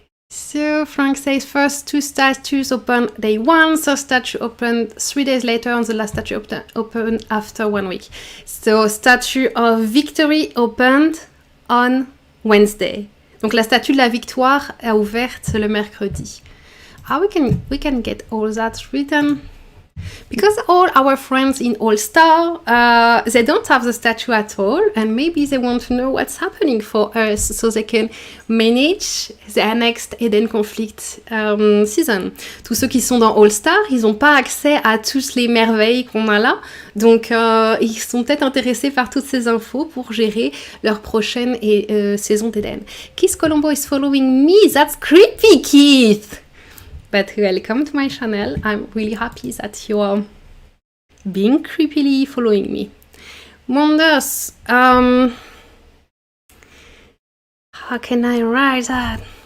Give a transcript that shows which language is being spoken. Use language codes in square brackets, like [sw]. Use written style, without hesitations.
[en] So Frank says first two statues open day 1, so statue opened 3 days later, and the last statue opened after 1 week. So Statue of Victory opened on Wednesday. [fr] Donc la statue de la victoire est ouverte le mercredi. [en] We can get all that written. Because all our friends in All-Star, they don't have the statue at all, and maybe they want to know what's happening for us so they can manage their next Eden Conflict season. [fr] Tous ceux qui sont dans All-Star, ils n'ont pas accès à toutes les merveilles qu'on a là, donc ils sont peut-être intéressés par toutes ces infos pour gérer leur prochaine saison d'Eden. [en] Keith Colombo is following me, that's creepy, Keith! But welcome to my channel. I'm really happy that you're being creepily following me. Wonders. How can I write that?